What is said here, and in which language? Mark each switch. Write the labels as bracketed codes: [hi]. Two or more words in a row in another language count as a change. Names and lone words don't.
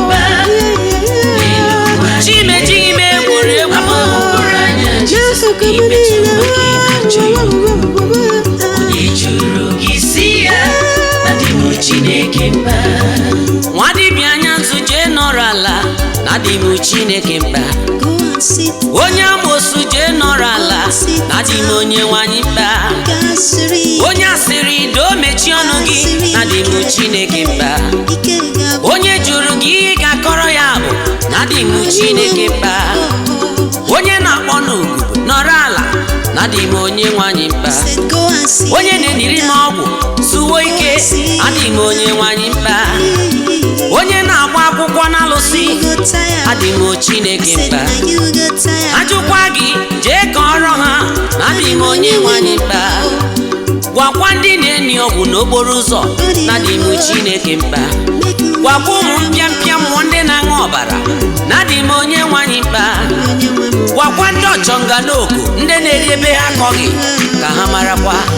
[ig] mkpa. N'elu ụwa Chi m niile. ejighị m egwuri egwu. Ama m okpuru anya Jizọs, N'akụkụ m ị metụ niile. maka ị na-atụ ya. Onye jụrụ gị, sị ya, adị m Chineke mkpa. Nwa dibịa anya nzu jee nọrọ ala, na adị m Chineke mkpa. [en] Go and sit. [ig] Onye amoosu jee nọrọ ala, na adị m onye nwe anyị mkpa. Gasịrị. Onye asịrị doo mechie ọnụ gị, na adị m Chineke mkpa. Ike ga-abụ. Onye jụrụ gị ihe ị ga-akọrọ ya bụ, na adị m Chineke mkpa. Onye na-akpọ n'ogu nọrọ ala, na adị m onye nwe anyị mkpa. [en] Said, "Go and sit." [ig] Onye na-eniri m ọgwụ zuwo ike, adị m onye nwe anyị mkpa. Onye na-agba akwụkwọ n'alụsị, [en] You go tired. [ig] adị m Chineke Said, mkpa. [en] "Now you go tired." [ig] Ajụkwa gị, jee kọọrọ ha, na adị m onye nwe anyị mkpa. Gwakwa ndị na-eni ọgwụ n'okporo ụzọ, na adị m Chineke mkpa. Gwakwa ụmụ mpịampịa mmụọ ndị na-aṅụ ọbara, na adị m onye nwe anyị mkpa. Gwakwa ndị ọchọnga n'oku, ndị na-eri ebe ha akọghị, ka ha marakwa.